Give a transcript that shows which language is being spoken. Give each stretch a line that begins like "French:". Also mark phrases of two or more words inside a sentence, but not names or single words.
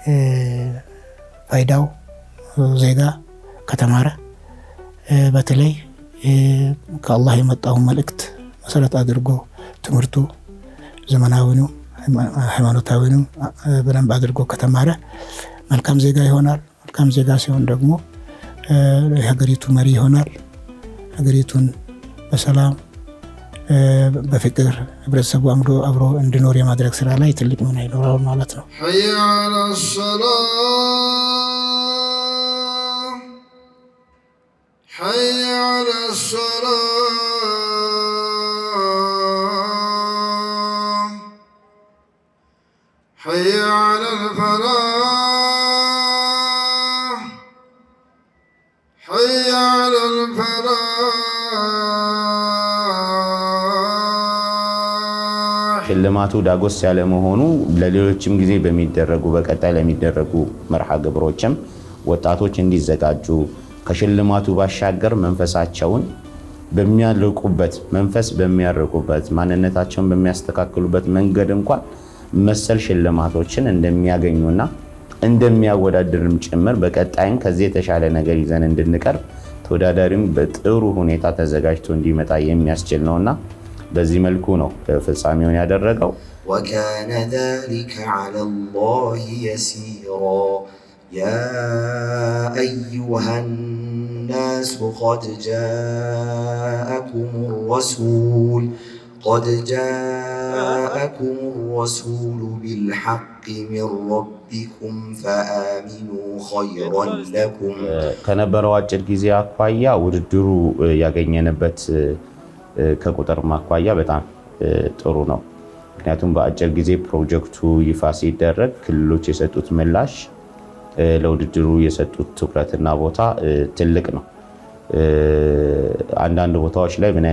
Amharic: ፋይዳው ዜጋ ከተማረ በተለይ ከአላህ የመጣውን መልእክት መሰረት አድርጎ ትምህርቱ ዘመናዊው ሃይማኖታዊው በደንብ አድርጎ ከተማረ መልካም ዜጋ ይሆናል። መልካም ዜጋ ሲሆን ደግሞ የሀገሪቱ መሪ ይሆናል። ሀገሪቱን በሰላም በፍቅር ህብረተሰቡ አብሮ እንዲኖር የማድረግ ስራ ላይ ትልቅ ሚና ይኖረዋል ማለት ነው።
Arabic: حي على الصلاة حي على الصلاة حي على الفلاح حي على الفلاح.
Amharic: ሽልማቱ ዳጎስ ያለ መሆኑ ለሌሎችም ጊዜ በሚደረጉ በቀጣይ ለሚደረጉ መርሃ ግብሮችም ወጣቶች እንዲዘጋጁ ከሽልማቱ ባሻገር መንፈሳቸውን በሚያርቁበት መንፈስ በሚያርቁበት ማንነታቸውን በሚያስተካክሉበት መንገድ እንኳን መሰል ሽልማቶችን እንደሚያገኙና እንደሚያወዳድርም ጭምር በቀጣይም ከዚህ የተሻለ ነገር ይዘን እንድንቀርብ ተወዳዳሪም በጥሩ ሁኔታ ተዘጋጅቶ እንዲመጣ የሚያስችል ነውና በዚህ መልኩ ነው ፍጻሜውን ያደረገው።
Arabic: وكان ذلك على الله يسيرا يا أيها الناس قد جاءكم الرسول بالحق من ربكم فآمنوا خيرا لكم.
Amharic: ከነበረው አጭር ጊዜ አኳያ ውድድሩ ያገኘንበት ከቁጥር ማኳያ በጣም ጥሩ ነው። ምክንያቱም በአጭር ጊዜ ፕሮጀክቱ ይፋ ሲደረግ ክልሎች የሰጡት ምላሽ ለውድድሩ የሰጡት ትኩረትና ቦታ ትልቅ ነው። አንዳንድ ቦታዎች ላይ ምን